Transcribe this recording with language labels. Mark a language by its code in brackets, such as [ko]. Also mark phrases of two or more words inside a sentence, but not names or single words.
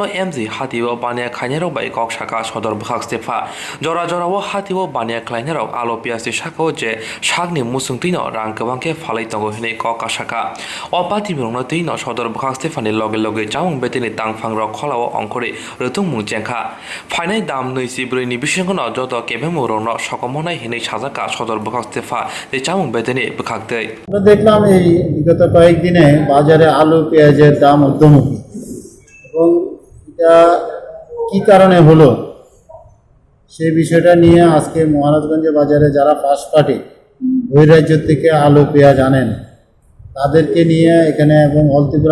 [trk] MG hatiwo bania khaina rok bai kok shaka sodor bukhak stefa jora jorawo hatiwo bania khlaina rok alo piasni shako je shagni musungtino rang kebangke phalai tongo hine kok ashaka opati mirongno tino sodor bukhak stefani loge loge jamung betini tangphang rok kholao ongkore rutung mung jengkha phainai dam 24 ni bisingono joto kebemu rokno sokomonai hine sajaka sodor bukhak stefa de jamung betini bukhakte [bn] আমরা দেখলাম এই বিগত কয়েকদিনে বাজারে আলু পেঁয়াজের দাম ঊর্ধ্বমুখী এবং এটা কি কারণে হলো সেই বিষয়টা নিয়ে আজকে মহারাজগঞ্জ বাজারে যারা [en] first party [bn] বহিরাজ্য থেকে আলু পেঁয়াজ আনেন তাদেরকে নিয়ে এখানে এবং অল ত্রিপুরা